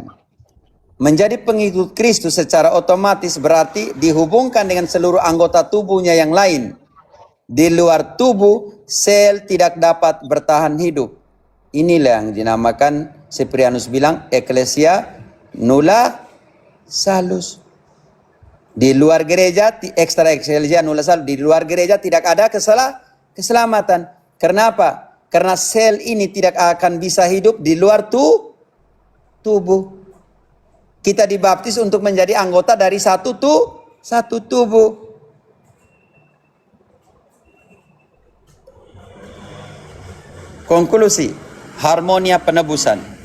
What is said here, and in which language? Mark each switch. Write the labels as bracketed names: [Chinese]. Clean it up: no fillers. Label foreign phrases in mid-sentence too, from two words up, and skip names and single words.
[Indonesian] Menjadi pengikut Kristus secara otomatis berarti dihubungkan dengan seluruh anggota tubuhnya yang lain. Di luar tubuh, sel tidak dapat bertahan hidup. Inilah yang dinamakan, Cyprianus bilang, [Latin] Ecclesia nulla salus. [Indonesian] Di luar gereja, [Latin] extra ecclesia nulla salvo, [Indonesian] di luar gereja tidak ada keselamatan. Kenapa? Karena sel ini tidak akan bisa hidup di luar tubuh. Kita dibaptis untuk menjadi anggota dari satu tubuh. Konklusi, harmonia penebusan.